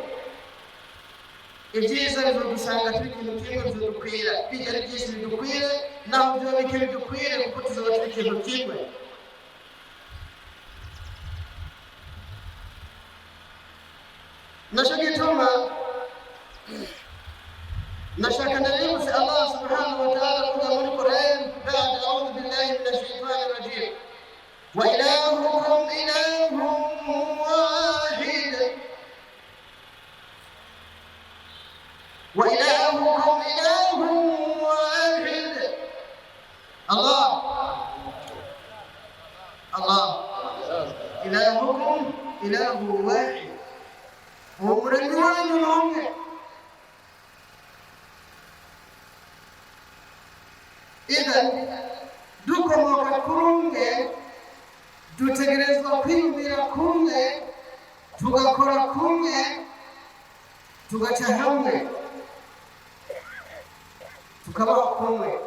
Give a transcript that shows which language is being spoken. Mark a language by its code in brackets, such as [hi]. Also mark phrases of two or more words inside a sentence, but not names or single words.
[rn] Ibyiza bizogusanga turi ikintu kimwe bizodukwira, bijya byinshi bidukwire naho byo bike bidukwire kuko tuzoba turi ikintu kimwe. Nashaka nalibuse [ar] الله سبحانه وتعالى [rn] kuja muri Qur'an [ar] بعد أعوذ بالله من الشيطان الرجيم وإلهكم إله واحد وإلهكم إله واحد wa ilahukum ilahun wahid. الله إلهكم إله واحد, [rn] umuremyi wanyu ni umwe. Idhan dukomoka kurumwe, dutegerezwa kwiyumvira kumwe, tugakora kumwe, tugaca hamwe, tukabaho kumwe.